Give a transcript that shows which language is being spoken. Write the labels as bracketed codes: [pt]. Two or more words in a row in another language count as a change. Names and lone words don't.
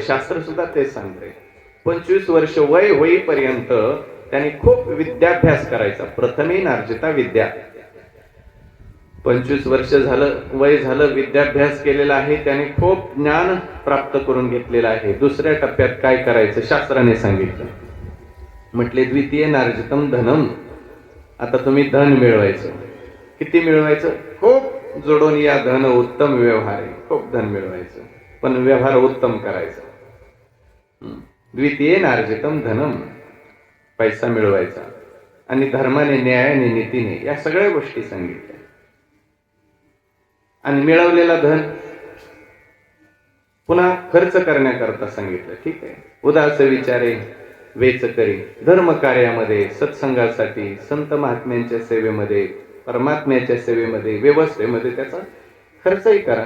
[mr] शास्त्र सुद्धा तेच सांगते. 25 वर्ष वय होईपर्यंत त्याने खूप विद्याभ्यास करायचा. [sa] प्रथमे नार्जिता विद्या. [mr] 25 वर्ष झालं, वय झालं, विद्याभ्यास केलेला आहे, त्याने खूप ज्ञान प्राप्त करून घेतलेलं आहे. दुसऱ्या टप्प्यात काय करायचं? शास्त्राने सांगितलं. म्हटले, [sa] द्वितीय नार्जितम धनम. [mr] आता तुम्ही धन मिळवायचं. किती मिळवायचं? खूप जोडून या. धन उत्तम व्यवहार आहे. खूप धन मिळवायचं, पण व्यवहार उत्तम करायचा. [sa] द्वितीय नार्जितम धनम, [mr] पैसा मिळवायचा, आणि धर्माने, न्यायाने, नीतीने, या सगळ्या गोष्टी सांगितल्या. आणि मिळवलेला धन पुन्हा खर्च करण्याकरता सांगितलं. ठीक आहे. उदास विचारे वेच करी, धर्म कार्यामध्ये, सत्संगासाठी, संत महात्म्यांच्या सेवेमध्ये, परमात्म्याच्या सेवेमध्ये, व्यवस्थेमध्ये त्याचा खर्चही करा.